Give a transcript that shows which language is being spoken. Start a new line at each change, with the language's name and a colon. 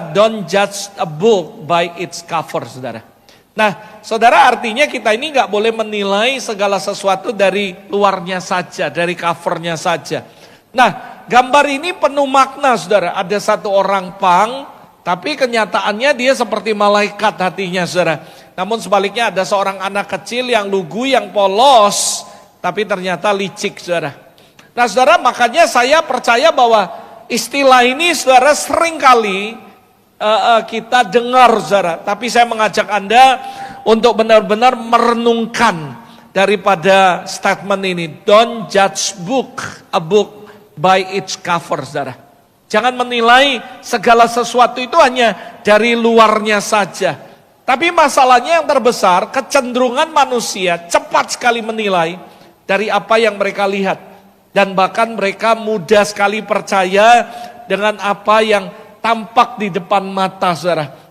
English: Don't judge a book by its cover,
Indonesian: saudara. Nah, saudara, artinya kita ini nggak boleh menilai segala sesuatu dari luarnya saja, dari covernya saja. Nah, gambar ini penuh makna, saudara. Ada satu orang pang, tapi kenyataannya dia seperti malaikat hatinya, saudara. Namun sebaliknya ada seorang anak kecil yang lugu, yang polos, tapi ternyata licik, saudara. Nah, saudara, makanya saya percaya bahwa istilah ini, saudara, seringkali kita dengar, saudara. Tapi saya mengajak Anda untuk benar-benar merenungkan daripada statement ini.
English: Don't judge a book by its cover,
Indonesian: saudara. Jangan menilai segala sesuatu itu hanya dari luarnya saja. Tapi masalahnya yang terbesar, kecenderungan manusia cepat sekali menilai dari apa yang mereka lihat. Dan bahkan mereka mudah sekali percaya dengan apa yang tampak di depan mata, saudara.